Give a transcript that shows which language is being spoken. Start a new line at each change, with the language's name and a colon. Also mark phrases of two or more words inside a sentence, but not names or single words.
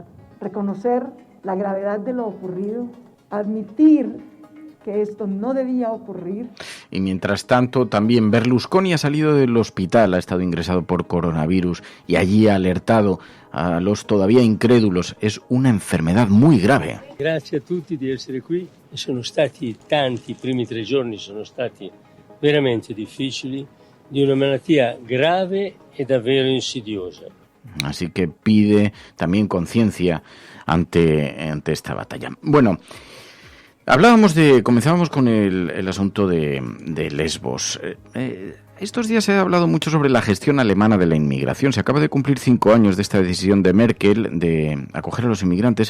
Spanish: Reconocer la gravedad de lo ocurrido, admitir que esto no debía ocurrir. Y mientras tanto, también Berlusconi ha salido del hospital, ha estado ingresado por coronavirus y allí ha alertado a los todavía incrédulos. Es una enfermedad muy grave.
Italian: Grazie a tutti di essere qui. Sono stati tanti, i primi 3 giorni sono stati veramente difficili, di una malattia grave e davvero insidiosa.
Spanish: Así que pide también conciencia ante esta batalla. Bueno, comenzábamos con el asunto de Lesbos. Estos días se ha hablado mucho sobre la gestión alemana de la inmigración. Se acaba de cumplir 5 años de esta decisión de Merkel de acoger a los inmigrantes.